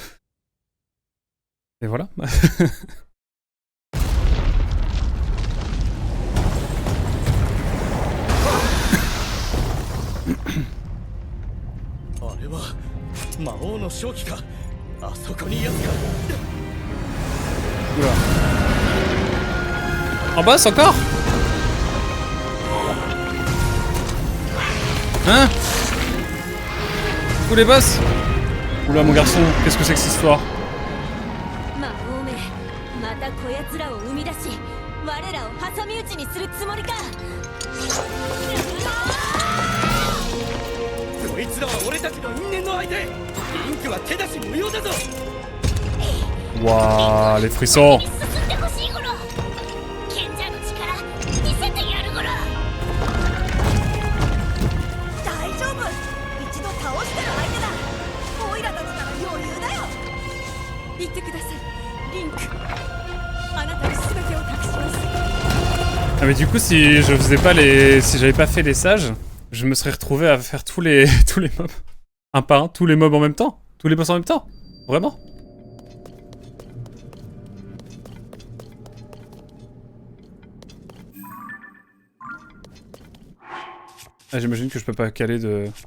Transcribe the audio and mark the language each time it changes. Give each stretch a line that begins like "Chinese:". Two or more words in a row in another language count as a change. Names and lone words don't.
French: Et voilà.
Japanese: 魔王の正気か。あそこにやつか。
French: Oula. En boss encore? Hein? Tous les boss? Oula mon garçon, qu'est-ce que c'est que cette histoire?
Japanese: 魔王め、またこやつらを生み出し、我らを挟み撃ちにするつもりか。こいつらは俺たちの因縁の相手。リンクは手出し無用だぞ。
French: Waouh, les frissons!
Japanese: 進んでほしいゴロ。賢者の力見せてやるゴロ。大丈夫。一度倒してる相手だ。オイラたちなら余裕だよ。言ってください、リンク。あなたに全てを託します。
French: Ah mais du coup si je faisais pas les... Si j'avais pas fait les sages, je me serais retrouvé à faire tous les mobs. Un par un, tous les mobs en même temps. Tous les boss en même temps. Vraiment. Ah, j'imagine que je peux pas caler de...